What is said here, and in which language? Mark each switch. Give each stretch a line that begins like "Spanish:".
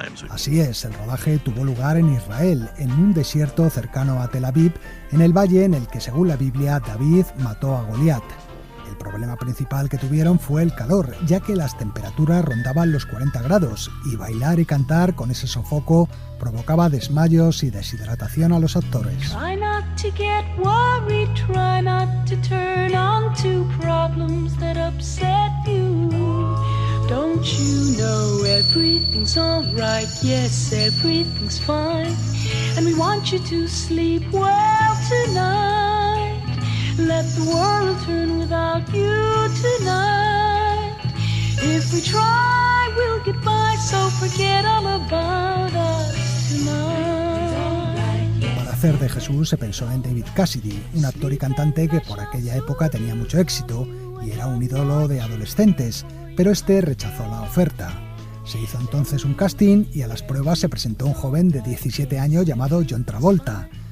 Spanish: Así es, el rodaje tuvo lugar en Israel, en un desierto cercano a Tel Aviv, en el valle en el que, según la Biblia, David mató a Goliat. El problema principal que tuvieron fue el calor, ya que las temperaturas rondaban los 40 grados y bailar y cantar con ese sofoco provocaba desmayos y deshidratación a los actores.
English: Try not to get worried, try not to turn on to problems that upset you. Don't you know everything's alright, yes, everything's fine. And we want you to sleep well tonight. Let the world turn without you tonight. If we try, we'll get by, so forget all about us tonight.
Spanish: Para hacer de Jesús se pensó en David Cassidy, un actor y cantante que por aquella época tenía mucho éxito y era un ídolo de adolescentes, pero este rechazó la oferta. Se hizo entonces un casting y a las pruebas se presentó un joven de 17 años llamado John Travolta.